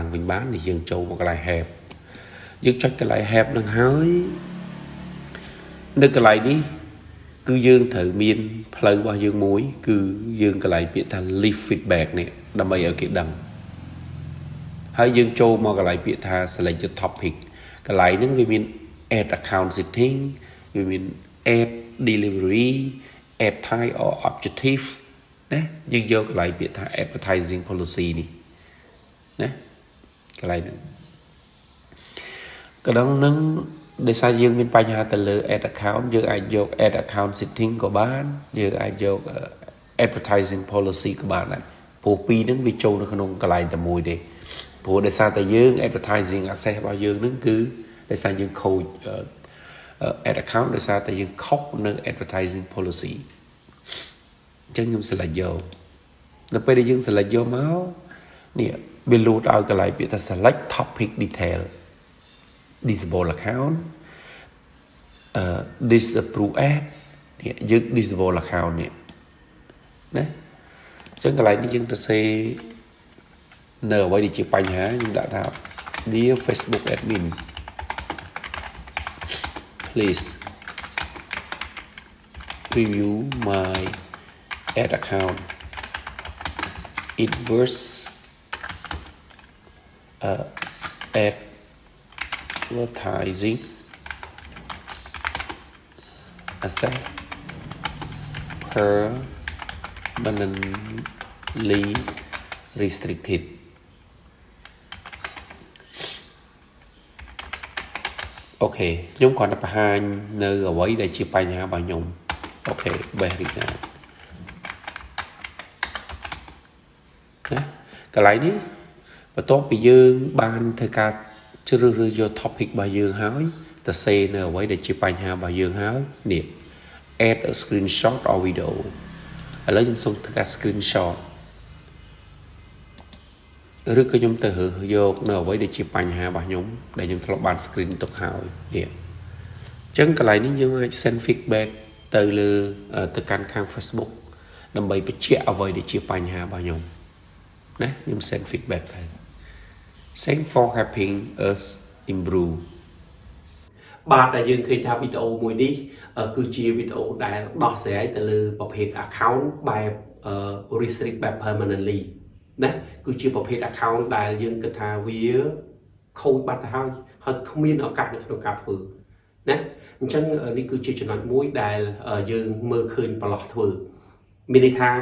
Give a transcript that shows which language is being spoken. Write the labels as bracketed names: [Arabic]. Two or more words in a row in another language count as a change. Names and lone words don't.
[Khmer] វិញបាននេះយើងចូលមកកន្លែង help យើងចុចកន្លែង help នឹងហើយនៅកន្លែងនេះគឺយើងត្រូវមានផ្លូវរបស់យើងមួយគឺយើងកន្លែងពាក្យថា [English] leave feedback [Khmer] នេះដើម្បីឲ្យគេដឹងហើយយើងចូលមកកន្លែងពាក្យថា [English] select your topic [Khmer] កន្លែងហ្នឹងវាមាន [English] add account setting [Khmer] វាមាន [English] add delivery add type or objective [Khmer] ណាយើងយកកន្លែងពាក្យថា [English] advertising policy [Khmer] នេះណាកន្លែងហ្នឹងកណ្ដឹងនឹងដោយសារយើងមានបញ្ហាទៅលើ [English] ad account [Khmer] យើងអាចយក [English] ad account setting [Khmer] ក៏បានយើងអាចយក [English] advertising policy [Khmer] ក៏បានដែរព្រោះពីរហ្នឹងវាចូលនៅក្នុងកន្លែងតែមួយទេព្រោះដោយសារតែយើង [English] advertising access [Khmer] របស់យើងហ្នឹងគឺដោយសារយើងខូច [English] ad account [Khmer] ដោយសារតែយើងខុសនៅ [English] advertising policy [Khmer] អញ្ចឹងខ្ញុំ select យកដល់ពេលដែលយើង select យកមកនេះវាលោតឲ្យកន្លែងពាក្យថា [English] select topic detail disable account disapprove ad [Khmer] នេះយើង [English] disable account [Khmer] នេះណាអញ្ចឹងកន្លែងនេះយើងទៅសេនៅអ្វីដែលជាបញ្ហាយើងដាក់ថា [English] Dear Facebook admin please review my ad account it was advertising access permanently restricted [Khmer] អូខេខ្ញុំគ្រាន់តែបង្ហាញនៅអ្វីដែលជាបញ្ហារបស់ខ្ញុំអូខេ [English] best regard [Khmer] ណាកន្លែងនេះបន្ទាប់ពីយើងបានធ្វើការជ្រើសរើសយក topic របស់យើងហើយទៅសេនៅអ្វីដែលជាបញ្ហារបស់យើងហើយនេះ [English] add a screenshot or video [Khmer] ឥឡូវខ្ញុំសូមធ្វើការ screenshot ឬក៏ខ្ញុំទៅរើសយកនៅអ្វីដែលជាបញ្ហារបស់ខ្ញុំដែលខ្ញុំធ្លាប់បាន screen ទុកហើយនេះអញ្ចឹងកន្លែងនេះយើងអាច [English] send feedback [Khmer] ទៅលើទៅកាន់ខាង Facebook ដើម្បីបញ្ជាក់អ្វីដែលជាបញ្ហារបស់ខ្ញុំណាខ្ញុំ [English] send feedback [Khmer] ទៅ [English] Thanks for helping us improve [Khmer] បាទតែយើងឃើញថាវីដេអូមួយនេះគឺជាវីដេអូដែលដោះស្រាយទៅលើប្រភេទ account បែប restrict បែប permanently ណាគឺជាប្រភេទ account ដែលយើងគិតថាវាខូចបាត់ទៅហើយគ្មានឱកាសនៅក្នុងការធ្វើណាអញ្ចឹងនេះគឺជាចំណុចមួយដែលយើងមើលឃើញប្រឡោះធ្វើមានន័យថា